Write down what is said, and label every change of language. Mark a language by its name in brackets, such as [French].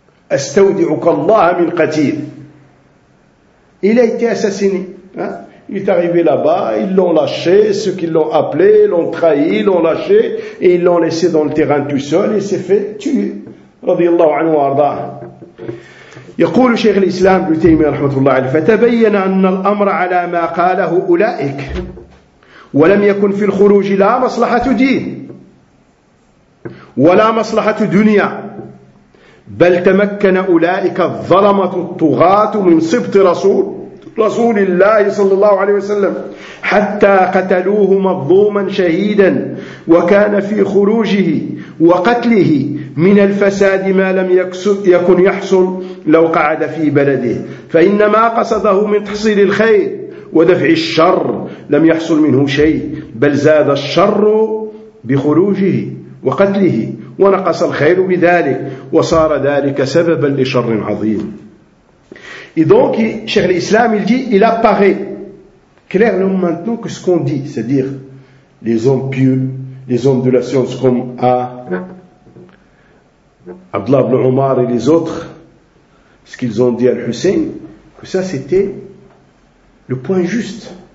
[Arabic] Astaudi'uka Allah min qatil. [French] Il a été assassiné. Il est arrivé là-bas, ils l'ont lâché, ceux qui l'ont appelé, l'ont trahi, l'ont lâché, et ils l'ont laissé dans le terrain tout seul, et il s'est fait tuer. [Arabic] Radiyallahu anhu wa arda. يقول شيخ الإسلام ابن تيمية رحمه الله عليه فتبين أن الأمر على ما قاله أولئك ولم يكن في الخروج لا مصلحة دين ولا مصلحة دنيا بل تمكن أولئك الظلمة الطغاة من سبط رسول الله صلى الله عليه وسلم حتى قتلوه مظلوما شهيدا وكان في خروجه وقتله من الفساد ما لم يكن يحصل لو قعد في بلده فإنما قصده من تحصيل الخير ودفع الشر لم يحصل منه شيء بل زاد الشر بخروجه وقتله ونقص الخير بذلك وصار ذلك سببا لشر عظيم. [French] Et donc, Cheikh l'Islam, il dit, il apparaît clairement maintenant que ce qu'on dit, c'est-à-dire les hommes pieux, les hommes de la science comme Abdullah ibn Omar et les autres, ce qu'ils ont dit à Hussein, que ça c'était le point juste.